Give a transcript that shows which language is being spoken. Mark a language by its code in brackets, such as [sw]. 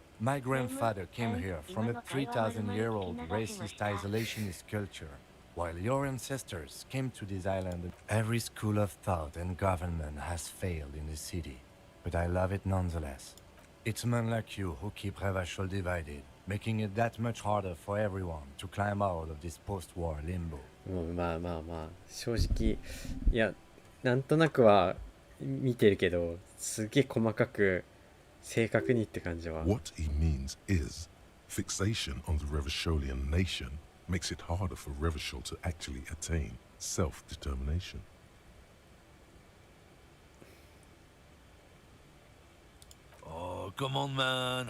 [en] My grandfather came here from a 3,000-year-old racist isolationist culture, while your ancestors came to this island. Every school of thought and government has failed in the city, but I love it nonetheless. It's men like you who keep Revachol divided, making it that much harder for everyone to climb out of this post-war limbo. [ja] まあまあまあ正直いやなんとなくは見てるけどすげえ細かく正確にって感じは。 [en] What he means is, fixation on the Revacholian nation makes it harder for Revachol to actually attain self-determination. Oh, come on, man.